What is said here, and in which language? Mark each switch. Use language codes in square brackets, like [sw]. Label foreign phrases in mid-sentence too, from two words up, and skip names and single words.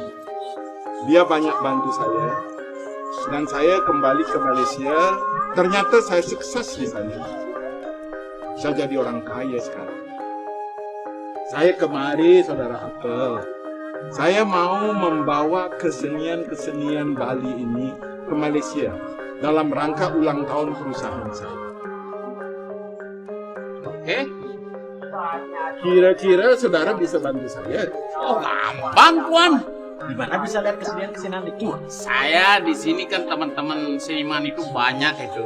[id] Dia banyak bantu saya. Dan saya kembali ke Malaysia, ternyata saya sukses di sana. Saya jadi orang kaya sekarang. Saya kemari, Saudara Apel. Saya mau membawa kesenian-kesenian Bali ini ke Malaysia dalam rangka ulang tahun perusahaan saya. Oke? Kira-kira saudara bisa bantu saya? Oh, gampang, Tuan. Di mana bisa lihat kesenian-kesenian itu? Saya di sini kan teman-teman seniman itu banyak itu.